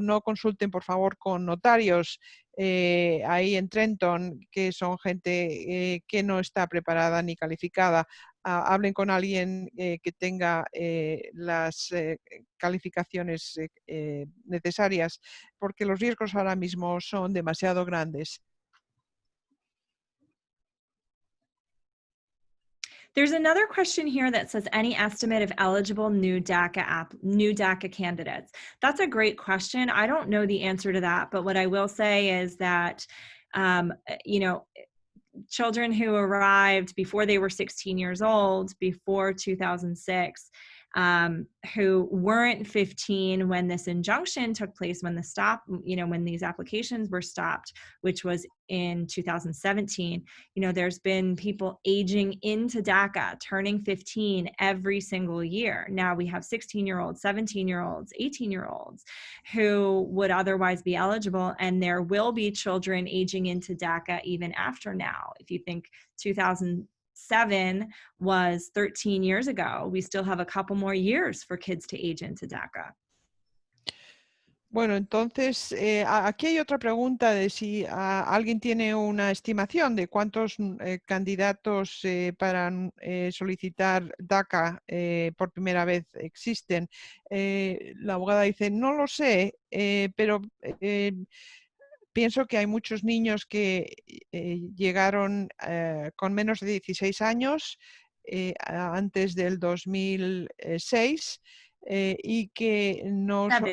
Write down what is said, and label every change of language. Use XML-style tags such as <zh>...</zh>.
<es>No consulten, por favor, con notarios ahí en Trenton, que son gente que no está preparada ni calificada. Hablen con alguien que tenga las calificaciones necesarias, porque los riesgos ahora mismo son demasiado grandes.</es> <en>There's another question here that says, any estimate of eligible new DACA candidates? That's a great question. I don't know the answer to that, but what I will say is that, children who arrived before they were 16 years old, before 2006, who weren't 15 when this injunction took place, when the stop, when these applications were stopped, which was in 2017. There's been people aging into DACA, turning 15 every single year. Now we have 16-year-olds, 17-year-olds, 18-year-olds who would otherwise be eligible, and there will be children aging into DACA even after now. If you think 2007 was 13 years ago, we still have a couple more years for kids to age into DACA.</en> <es>Bueno, entonces aquí hay otra pregunta de si alguien tiene una estimación de cuántos candidatos para solicitar DACA por primera vez existen. La abogada dice, no lo sé, pero pienso que hay muchos niños que llegaron con menos de 16 años antes del 2006 y que no...</es>